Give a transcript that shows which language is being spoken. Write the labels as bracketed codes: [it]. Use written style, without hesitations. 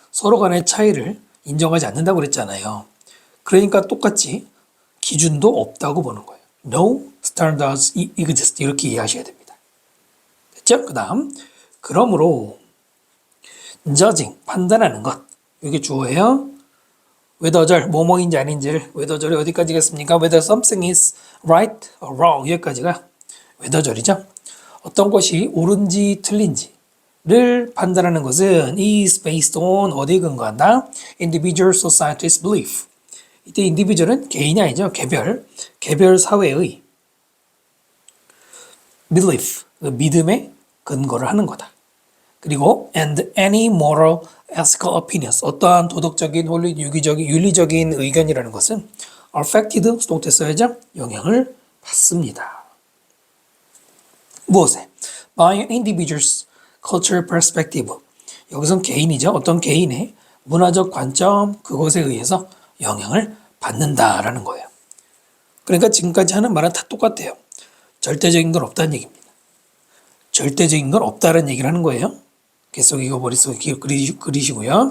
[ko] 서로 간의 차이를 인정하지 않는다고 그랬잖아요. 그러니까 똑같이 기준도 없다고 보는 거예요. [en] No standards exist [ko] 이렇게 이해하셔야 됩니다. 됐죠? 그 다음 그러므로 judging 판단하는 것 이게 주어예요. whether 뭐뭐인지 아닌지를 whether이 어디까지겠습니까? [en] whether something is right or wrong [ko] 여기까지가 whether이죠. 어떤 것이 옳은지 틀린지를 판단하는 것은 [en] is based on [ko] 어디에 근거한다? [en] individual society's belief. [ko] 이때 individual은 개인이 아니죠. 개별 사회의 belief, 믿음에 근거를 하는 거다. 그리고 [en] and any moral ethical opinions [ko] 어떠한 도덕적인 윤리적인 의견이라는 것은 affected 수동태 써야죠. 영향을 받습니다. 무엇에? [en] by an individual's cultural perspective [ko] 여기선 개인이죠. 어떤 개인의 문화적 관점 그것에 의해서 영향을 받는다라는 거예요. 그러니까 지금까지 하는 말은 다 똑같아요. 절대적인 건 없다는 얘기입니다. 절대적인 건 없다는 얘기를 하는 거예요. 계속 이거 머릿속에 그리시고요.